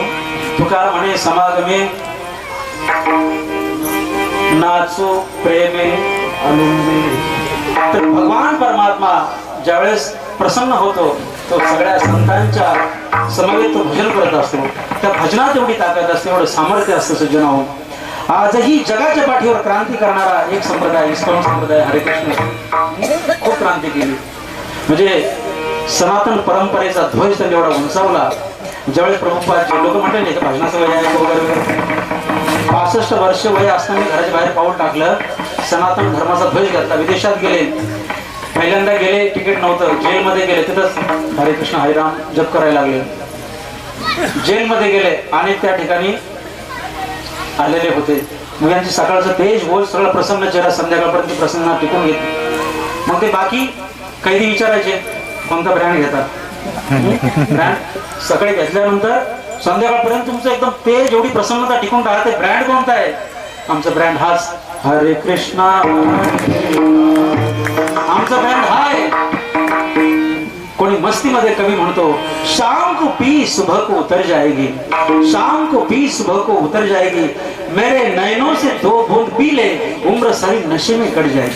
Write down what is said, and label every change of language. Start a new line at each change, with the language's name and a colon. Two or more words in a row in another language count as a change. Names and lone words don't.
Marathi: तुकाराम म्हणे, समागमे नाचो प्रेमे आनंदे. तर भगवान परमात्मा ज्यावेळेस प्रसन्न होतो तो सगळ्या संतांच्या समवेत तो भजन करत असतो. त्या भजनात एवढी ताकद असते, एवढं सामर्थ्य असतं सज्जनाहो. आजही जगाच्या पाठीवर क्रांती करणारा एक संप्रदाय, इस्कॉन संप्रदाय, हरे कृष्ण, खूप क्रांती केली. म्हणजे सनातन परंपरेचा ध्वज त्यांनी एवढा उंचावला. ज्यावेळेस प्रभुपाद लोक म्हटले नाही भजनाचं वय आहे वगैरे, 65 वर्ष वय असताना घराच्या बाहेर पाऊल टाकलं, सनातन धर्माचा ध्वज घातला, विदेशात गेले. पहिल्यांदा गेले, तिकीट नव्हतं, जेलमध्ये गेले, तिथंच हरे कृष्ण हरिराम जप करायला लागले. जेलमध्ये गेले आणि त्या ठिकाणी आलेले होते. मग यांची सकाळचं तेज बोल सगळं प्रसन्न चेहरा, संध्याकाळपर्यंत प्रसन्न टिकून घेत. मग ते बाकी कैदी विचारायचे कोणता ब्रँड घेतात. ब्रँड सकाळी घेतल्यानंतर संध्याकाळपर्यंत तुमचं एकदम तेज, एवढी प्रसन्नता टिकून राहते. ब्रँड कोणता आहे? आमचा ब्रँड हाच, हरे कृष्णा. आमचा ब्रँड हा आहे. कोणी मस्तीमध्ये कवी म्हणतो,
Hindi: शाम को पी सुबह को उतर जाएगी, शाम को पी सुबह को उतर जाएगी, मेरे नैनों से 2 बूंद पी ले, उम्र सारी नशे में कट जाएगी.